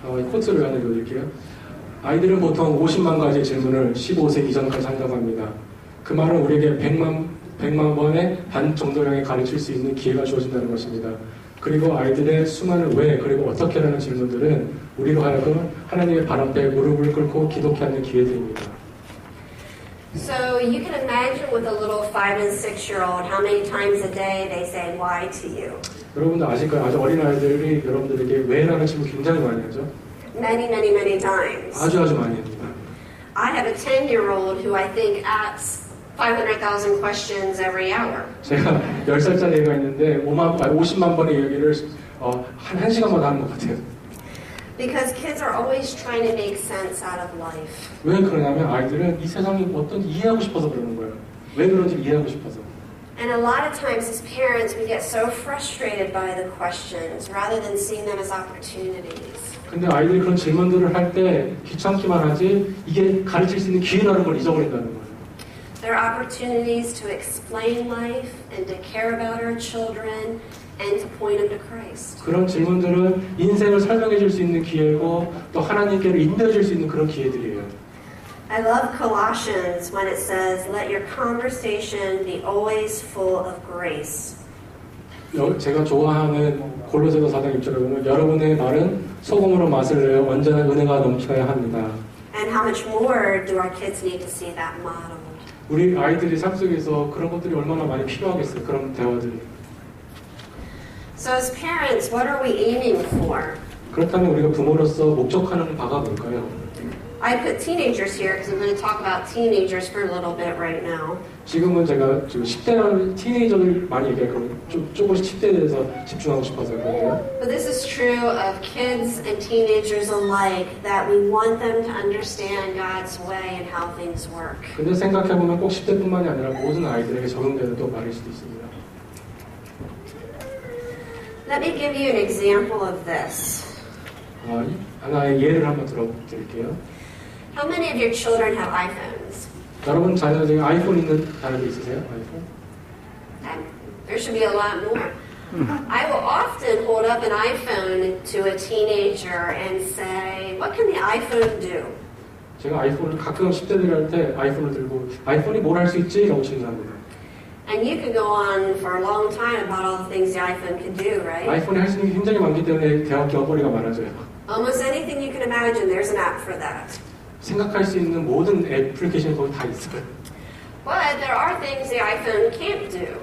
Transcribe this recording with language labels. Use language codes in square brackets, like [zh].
[ko] 코트를 하나 읽어드릴게요. 아이들은 보통 50만 가지의 질문을 15세 이전까지 한다고 합니다. 그 말은 우리에게 100만 번의 반 정도량에 가르칠 수 있는 기회가 주어진다는 것입니다. 그리고 아이들의 수많은 왜 그리고 어떻게라는 질문들은 우리로 하여금 하나님의 발 앞에 무릎을 꿇고 기도케 하는 기회들입니다. [en] So you can imagine with a little 5 and 6-year-old how many times a day they say why to you. [ko] 여러분도 아실 거예요. 아주 어린 아이들이 여러분들에게 왜라는 질문 굉장히 많이 하죠. [en] Many times. [ko] 아주 많이 합니다. [en] I have a 10-year-old who I think asks 500,000 questions every hour. [ko] 제가 10살짜리 애가 있는데 50만 번의 얘기를 한 1시간마다 하는 것 같아요. [en] Because kids are always trying to make sense out of life. [ko] 왜 그러냐면 아이들은 이 세상이 어떤지 이해하고 싶어서 그러는 거예요. 왜 그런지 이해하고 싶어서. [en] And a lot of times as parents we get so frustrated by the questions rather than seeing them as opportunities. [ko] 근데 아이들이 그런 질문들을 할 때 귀찮기만 하지 이게 가르칠 수 있는 기회라는 걸 잊어버린다는 거예요. [en] There are opportunities to explain life and to care about our children and to point them to Christ. [ko] 그런 질문들은 인생을 설명해 줄 수 있는 기회고 또 하나님께로 인도해 줄 수 있는 그런 기회들이에요. [en] I love Colossians when it says, let your conversation be always full of grace. [ko] 제가 좋아하는 골로새서 4장 6절에 보면 여러분의 말은 소금으로 맛을 내어 완전한 은혜가 넘쳐야 합니다. [en] And how much more do our kids need to see that model? [ko] 우리 아이들이 삶 속에서 그런 것들이 얼마나 많이 필요하겠어요. 그런 대화들이. [en] So as parents, what are we aiming for? [ko] 그렇다면 우리가 부모로서 목적하는 바가 뭘까요? [en] I put teenagers here because I'm going to talk about teenagers for a little bit right now. [ko] 지금은 제가 지금 10대라는 티네이저를 많이 얘기할 거예요. 조금씩 10대에 대해서 집중하고 싶어서 그런데요. [en] But this is true of kids and teenagers alike, that we want them to understand God's way and how things work. [ko] 근데 생각해보면 꼭 10대뿐만이 아니라 모든 아이들에게 적용되는 또 말일 수도 있습니다. [en] Let me give you an example of this. [ko] 하나의 예를 한번 들어드릴게요. [en] How many of your children have iPhones? [ko] 여러분 자녀 중에 아이폰 있는 자녀들 있으세요? 아이폰? [en] There should be a lot more. I will often hold up an iPhone to a teenager and say, what can the iPhone do? [ko] 제가 아이폰을 가끔 10대들이 할 때 아이폰을 들고 아이폰이 뭘 할 수 있지? 라고 질문합니다. [en] And you could go on for a long time about all the things the iPhone can do, right? [ko] 아이폰이 할 수 있는 게 굉장히 많기 때문에 대화 겨거리가 많아져요. [en] Almost anything you can imagine, there's an app for that. [ko] 생각할 수 있는 모든 애플리케이션이 거기 다 있어요. [en] But there are things the iPhone can't do.